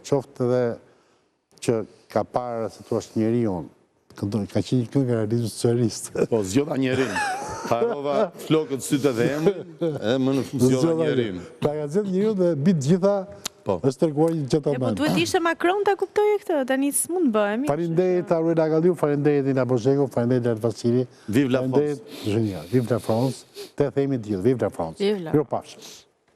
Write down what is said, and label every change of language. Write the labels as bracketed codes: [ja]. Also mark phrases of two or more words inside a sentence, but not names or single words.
[sq] Qoftë edhe që ka parë se tu është njeriu, ka qenë një këngë realizm socialist. Po, zgjodha njerin. Harova flokët sytë dhe emrin, e më në zgjodha njerin. Pra ka zgjedhur njeriu dhe bitë gjitha është treguar një Po gentleman. duhet ishte Macron ta kuptojë këtë, tani s'mund bëhemi. Faleminderit Aurela Galliu, faleminderit Ina Bozhegu, faleminderit Lart Vasili. [fr] Vive la France. [sq] Genial. [fr] Vive la France. [sq] Te themi të gjithë, [fr] vive la France. Vive la [sq] Mirupafshim.